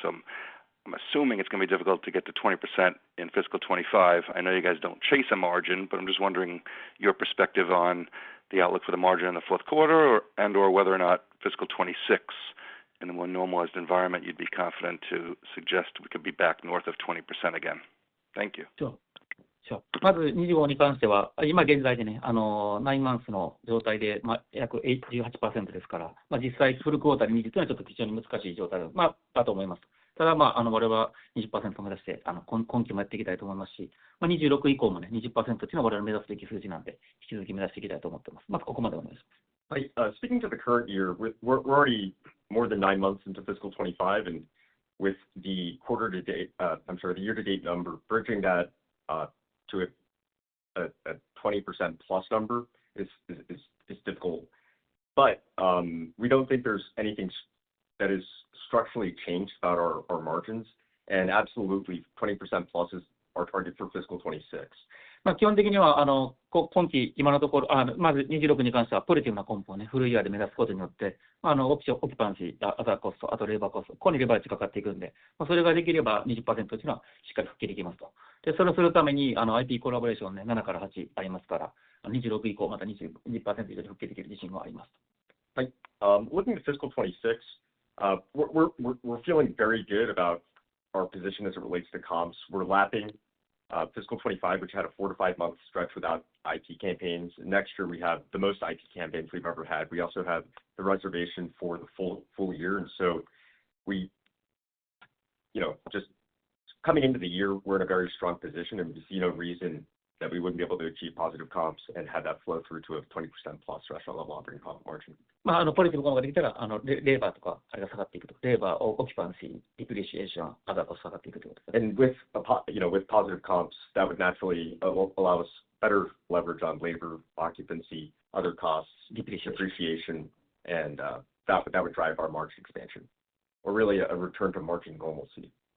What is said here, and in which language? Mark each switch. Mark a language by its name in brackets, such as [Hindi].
[English] So I'm assuming it's going to be difficult to get to 20% in fiscal 25. I know you guys don't chase a margin, but I'm just wondering your perspective on the outlook for the margin in the fourth quarter or whether or not fiscal 26 in a more normalized environment, you'd be confident to suggest we could be back north of 20% again. Thank you. Sure. [Japanese] まず25に関しては、今現在でね、9マンスの状態で、約 18% ですから、実際フルクォーターで20というのはちょっと非常に難しい状態だと思います。ただ、我々は 20% 目指して、今期もやっていきたいと思いますし、26以降もね、20% というのは我々目指すべき数字なんで、引き続き目指していきたいと思ってます。まずここまでお願いします。 [English] Speaking to the current year, we're already more than 9 months into fiscal 25, and with the the year-to-date number, bridging that to a 20% plus number is difficult. But we don't think there's anything that is structurally changed about our margins, and absolutely 20% plus is our target for fiscal 26. [Japanese] 基本的には今期、今のところ、まず26に関しては、ポジティブなコンポをね、フルイヤーで目指すことによって、オキパンシー、アザーコスト、あとレーバーコスト、ここにレバレッジかかっていくんで、それができれば 20% というのはしっかり復帰できますと。で、それをするために、IP コラボレーションね、7から8ありますから、26以降、また 20% 以上で復帰できる自信もあります。はい。 [English] Looking at fiscal 26, we're feeling very good about our position as it relates to comps. We're lapping fiscal 25, which had a 4 to 5 month stretch without IP campaigns. Next year, we have the most IP campaigns we've ever had. We also have the reservation for the full year. And so we, just coming into the year, we're in a very strong position, and we see no reason that we wouldn't be able to achieve positive comps and have that flow through to a 20% plus restaurant level operating profit margin. [Japanese] ポジティブコンができたら、レーバーとか、あれが下がっていくと。レーバー、オキパンシー、ディプリシエーション、アザーコスト下がっていくということです。 [English] And with positive comps, that would naturally allow us better leverage on labor, occupancy, other costs, depreciation, and that would drive our margin expansion, or really a return to margin normalcy.